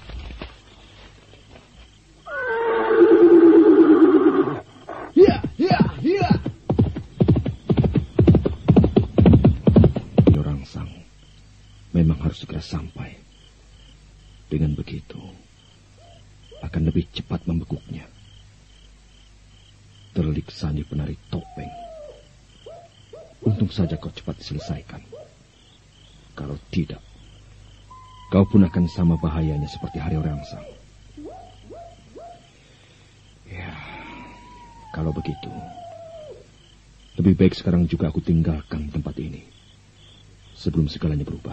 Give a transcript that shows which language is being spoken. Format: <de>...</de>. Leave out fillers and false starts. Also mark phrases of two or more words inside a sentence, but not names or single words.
<id>Haryo Rangsang memang harus segera sampai. Dengan begitu akan lebih cepat membekuknya. Terlik Sani penari topeng. Untung saja kau cepat diselesaikan. Kalau tidak, kau pun akan sama bahayanya seperti Haryo Rangsang. Ya, kalau begitu, lebih baik sekarang juga aku tinggalkan tempat ini sebelum segalanya berubah.</id>